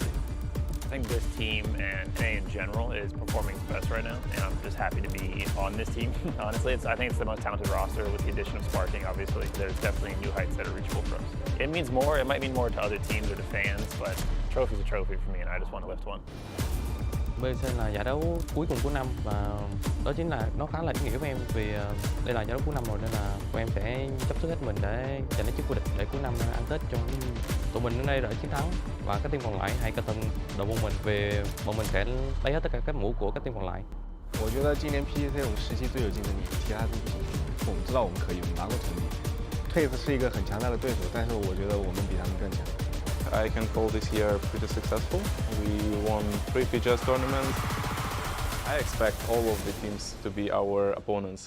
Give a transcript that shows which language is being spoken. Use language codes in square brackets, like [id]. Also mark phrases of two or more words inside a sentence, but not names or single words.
[en] I think this team and NA in general is performing best right now, and I'm just happy to be on this team. Honestly, I think it's the most talented roster with the addition of Sparking, obviously. There's definitely new heights that are reachable for us. It means more, it might mean more to other teams or to fans, but trophy's a trophy for me, and I just want to lift one. [vi] PUBG là giải đấu cuối cùng của năm và đó chính là nó khá là ý nghĩa với em vì đây là giải đấu cuối năm rồi nên là tụi em sẽ dốc sức hết mình để giành lấy chức vô địch để cuối năm ăn Tết cho tụi mình đến đây đợi chiến thắng và các team còn lại hãy cẩn thận đội môn mình vì bọn mình sẽ lấy hết tất cả các mũ của các team còn lại. [zh] 我觉得今年 PGC 这种时期最有竞争力，其他队不行。我们知道我们可以，我们拿过成绩。Twitch 是一个很强大的对手，但是我觉得我们比他们更强。 [en] I can call this year pretty successful. We won 3 PGS tournaments. I expect all of the teams to be our opponents.